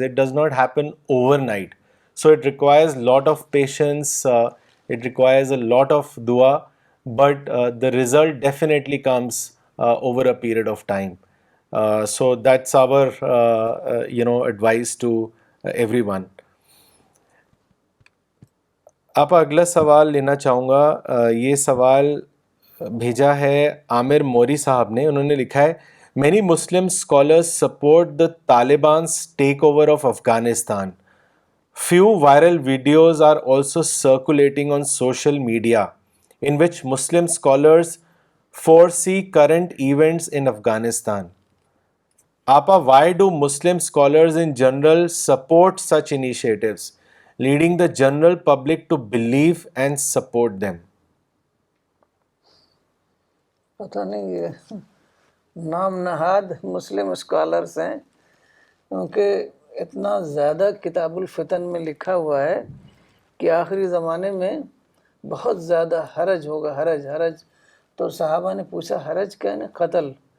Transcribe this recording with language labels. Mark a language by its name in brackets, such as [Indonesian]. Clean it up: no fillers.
[English] It does not happen overnight. So it requires a lot of patience, it requires a lot of dua, but the result definitely comes over a period of time. So that's our advice to everyone. [Urdu] آپ اگلا سوال لینا چاہوں گا. یہ سوال بھیجا ہے عامر موری صاحب نے. انہوں نے لکھا ہے [English] Many Muslim scholars support the Talibans take over of Afghanistan. Few viral videos are also circulating on social media in which Muslim scholars foresee current events in Afghanistan. Apa, why do Muslim scholars in general support such initiatives, leading the general public to believe and support them? [Urdu] پتہ نہیں یہ نام نہاد مسلم scholars ہیں، کیونکہ اتنا زیادہ کتاب الفتن میں لکھا ہوا ہے کہ آخری زمانے میں بہت زیادہ حرج ہوگا. حرج تو صحابہ نے پوچھا حرج کیا ہے؟ قتل.